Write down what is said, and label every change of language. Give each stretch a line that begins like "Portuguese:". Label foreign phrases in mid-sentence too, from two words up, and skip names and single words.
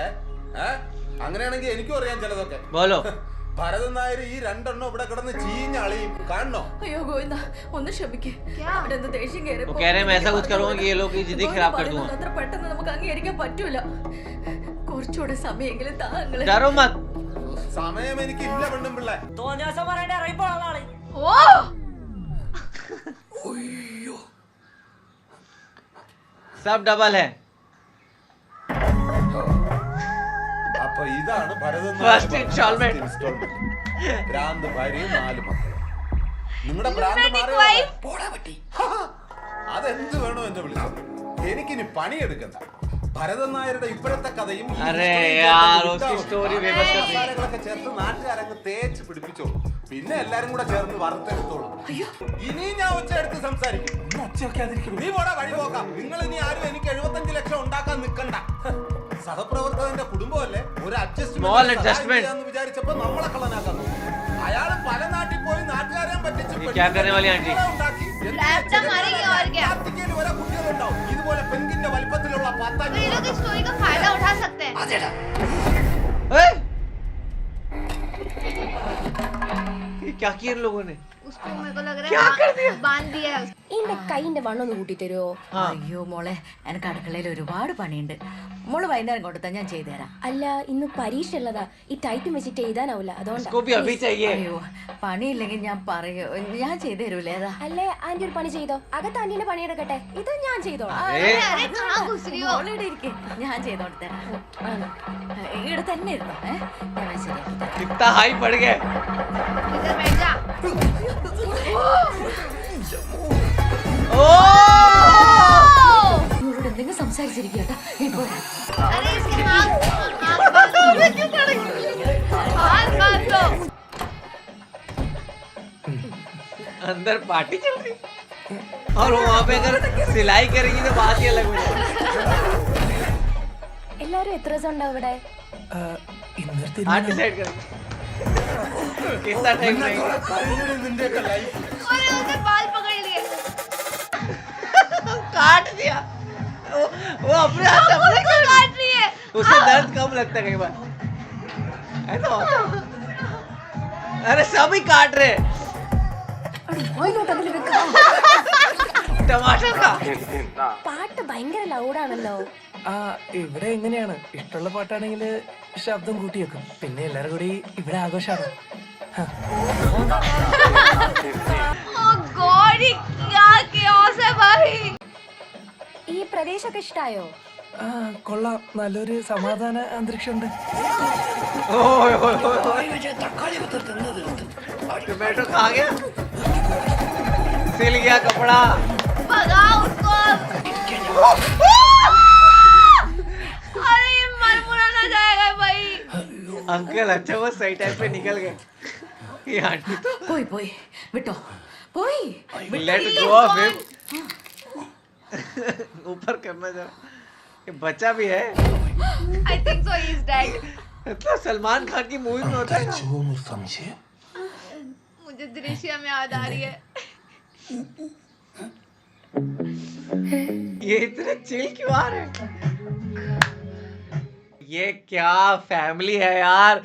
Malayalam: അങ്ങനെയാണെങ്കിൽ എനിക്കും അറിയാം ചിലതൊക്കെ. ഭരതൻ നായർ ഈ 2 എണ്ണം ഇവിടെ കിടന്ന് ചീഞ്ഞളിയും കാണണോ? അയ്യോ ഗോവിന്ദ, ഒന്ന് ക്ഷമിക്കേ. അവിടെ എന്ത് ദേഷ്യം अത്ര പെട്ടെന്ന് നമുക്ക് അംഗീകരിക്കാൻ പറ്റൂല. കുറച്ചുകൂടെ സമയമെങ്കിലും താങ്കളെ. സമയം എനിക്ക് ഇല്ല പെണ്ണും പിള്ളേ.
Hindi: सब डबल है.
Malayalam: അപ്പൊ ഇതാണ് ഭരതൻ
English: first installment.
Malayalam: ഭ്രാന്ത് ഭാര്യയും 4 മക്കളും. നിങ്ങളുടെ ഭ്രാന്ത് മാറിയോ? അതെന്ത് വേണോ എന്നെ വിളിച്ചോ. എനിക്കിനി പണിയെടുക്കണ്ട. ഭരതൻ നായരുടെ ഇപ്പോഴത്തെ കഥയും മസാലകളൊക്കെ ചേർത്ത് നാട്ടുകാരങ്ങ് തേച്ച് പിടിപ്പിച്ചോളൂ. പിന്നെ എല്ലാരും കൂടെ ചേർന്ന് വറുത്തെടുത്തോളൂ. ഇനിയും ഞാൻ ഒച്ച എടുത്ത് സംസാരിക്കും. നീ പോടാ, വഴി പോക്കാം. നിങ്ങൾ ഇനി ആരും എനിക്ക് 75 ലക്ഷം ഉണ്ടാക്കാൻ നിൽക്കണ്ട. സഹപ്രവർത്തകന്റെ കുടുംബമല്ലേ, ഒരു അഡ്ജസ്റ്റ്മെന്റ് വിചാരിച്ചപ്പോ നമ്മളെ കള്ളനാക്കാൻ നോക്കും. അയാൾ പല നാട്ടിൽ പോയി നാട്ടുകാരെ പറ്റിച്ച്
Hindi: ये क्या करने वाली आंटी? Trap तो मारेगी और क्या?
Malayalam: ഓരോ കുട്ടികളുണ്ടാവും ഇതുപോലെ പെങ്കിന്റെ വലിപ്പത്തിലുള്ള
Hindi: तो ये लोग इस स्टोरी का फायदा उठा सकते हैं। ए! ये क्या किया इन लोगों ने? उसको मेरे को लग रहा क्या कर दिया? है बांध दिया है उसको।
Malayalam: എന്റെ കൈന്റെ വണ്ണൊന്ന് കൂട്ടി തരുമോ? അയ്യോ മോളെ, എനിക്ക് അടുക്കളയിൽ ഒരുപാട് പണിയുണ്ട്. മോള് വൈകുന്നേരം കൊടുത്താൽ ഞാൻ ചെയ്തു തരാം. അല്ല, ഇന്ന് പരീക്ഷ ഉള്ളതാ. ഈ ടൈപ്പ് വെച്ചിട്ട് എഴുതാനാവില്ല, അതുകൊണ്ടാ.
Hindi: इसको भी अभी चाहिए.
Malayalam: അയ്യോ, പണിയില്ലെങ്കിൽ ഞാൻ പറയൂ, ഞാൻ ചെയ്തു തരൂലേ. ഏതാ അല്ലേ, ആന്റി ഒരു പണി ചെയ്തോ. അകത്ത് ആന്റീനെ പണിയെടുക്കട്ടെ, ഇത് ഞാൻ ചെയ്തോളാം.
Hindi: ए! अरे कहाँ घुस रही हो?
Malayalam: മോളിവിടെ ഇരിക്കെ, ഞാൻ ചെയ്തോണ്ട് തരാം. ഇവിടെ തന്നെ ഇരുന്നോ. ഞാൻ ശരിയാക്കി തരാം.
Hindi: कितना हाई पड़ गए. इधर बैठ जा।
Malayalam: ഇവരോട് എന്തെങ്കിലും സംസാരിച്ചിരിക്കട്ടാ. ഇപ്പൊ
Hindi: अरे इसके हाथ बांध दो। मैं क्यों करूँगी? हाथ बांध दो। अंदर पार्टी चल रही और वो वहाँ पे अगर सिलाई करेगी तो बात ही अलग हो जाएगी.
Malayalam: എല്ലാരും എത്ര ദിവസം ഉണ്ടാവും ഇവിടെ?
Hindi: हाँ डिसाइड करेंगे कितना टाइम लगेगा. अरे उसने बाल पकड़ लिए। काट दिया. वो अपने हाथ से अपने उसको काट रही है। उससे दर्द कम लगता है कई बार. ऐसा होता है. अरे सभी काट रहे हैं. टमाटर का
Malayalam: പാട്ട് ഭയങ്കര ലൗഡാണല്ലോ. ആ ഇവിടെ എങ്ങനെയാണ് ഇഷ്ടമുള്ള പാട്ടാണെങ്കിൽ ശബ്ദം കൂട്ടി വെക്കും. പിന്നെ എല്ലാരും കൂടി ഇവിടെ ആഘോഷമാണ്.
English: Oh God,
Hindi: ये क्या chaos है भाई?
Malayalam: ഈ പ്രദേശമൊക്കെ ഇഷ്ടായോ? ആ കൊള്ളാം, നല്ലൊരു സമാധാന അന്തരീക്ഷമുണ്ട്.
Hindi: ओए ओए ओए टमाटो खा गया, सिल गया कपड़ा. भगाओ उसको अब। अरे ये मर मुरा ना जाएगा भाई। अंकल अच्छा वो सही टाइम पे निकल गए. ये आंटी तो
Malayalam: പോയി പോയി വിട്ടോ, പോയി.
English: let go of him.
Hindi: ऊपर करना जरा. ये बच्चा भी है.
English: I think so he is dead.
Hindi: मतलब सलमान खान की मूवी में होता है ना. मुझे दृश्य में याद आ रही है। ये इतने चिल क्यों आ रहे हैं? ये क्या फैमिली है यार.